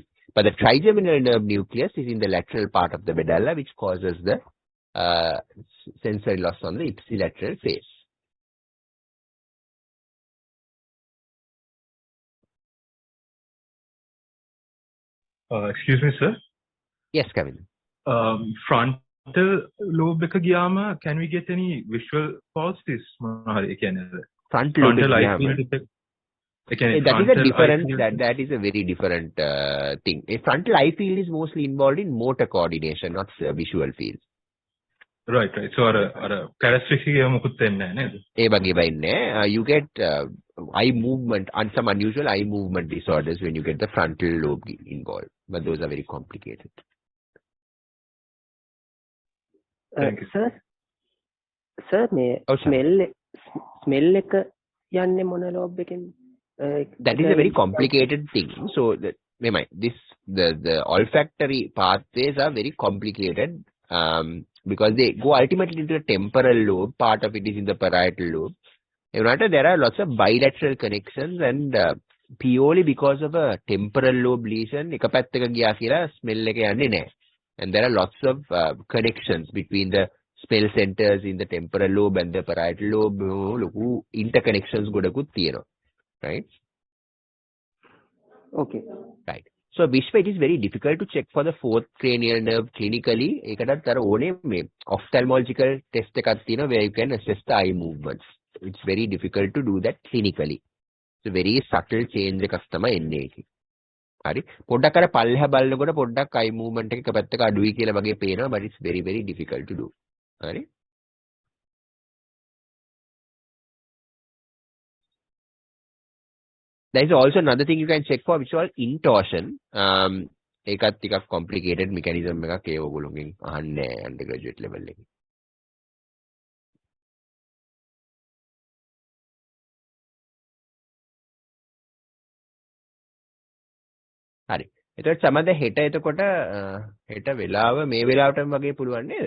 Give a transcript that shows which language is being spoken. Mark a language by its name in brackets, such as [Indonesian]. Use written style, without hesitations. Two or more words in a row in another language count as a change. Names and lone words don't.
[English] But the trigeminal nerve nucleus is in the lateral part of the medulla which causes the sensory loss on the ipsilateral face. Excuse me, sir. Yes, Kevin. Frontal lobe [Sinhala] එක ගියාම [English] can we get any visual palsies? Frontal eye field effect. That is a different. That is a very different thing. A frontal eye field is mostly involved in motor coordination, not visual fields. Right. So [Sinhala] අර characteristic එක මොකුත් වෙන්නේ නැහැ නේද? ඒ වගේ වෙන්නේ [English] you get eye movement and some unusual eye movement disorders when you get the frontal lobe involved, but those are very complicated. Thank you. [Sinhala] sir මේ [English] Oh, sir. [Sinhala] ස්මෙල් එක යන්නේ මොන ලෝබ් එකෙන්ද? [English] That is a very complicated thing. So the olfactory pathways are very complicated because they go ultimately into the temporal lobe. Part of it is in the parietal lobe. There are lots of bilateral connections, and purely because of a temporal lobe lesion, [Sinhala] එක පැත්තක ගියා කියලා smell එක යන්නේ නැහැ. [English] And there are lots of connections between the smell centers in the temporal lobe and the parietal lobe. [Sinhala] ලොකු interconnections ගොඩකුත් තියෙනවා. [English] Right? Okay. Right. So, Vishwa, it is very difficult to check for the fourth cranial nerve clinically. [Sinhala] එකටත් අර ඕනේ මේ [English] ophthalmological test [Sinhala] එකක් තියෙනවා [English] where you can assess the eye movements. It's very difficult to do that clinically. It's a very subtle change [Sinhala] එකක් තමයි එන්නේ ඒකේ. හරි. පොඩ්ඩක් අර පල්ලෙහා බලනකොට පොඩ්ඩක් [English] eye movement [Sinhala] එක පැත්තක අඩුයි කියලා වගේ පේනවා, [English] but it's very very difficult to do. හරි. There is also another thing you can check for, which is called intorsion. [Sinhala] ඒකත් ටිකක් [English] complicated mechanism [Sinhala] එකක් ඒ ඔයගොල්ලෝගෙන් අහන්නේ [English] undergraduate level [Sinhala] එකේ. හරි. එතකොට සමහරවිට හෙට එතකොට හෙට වෙලාව මේ වෙලාවටම වගේ පුළුවන් නේද?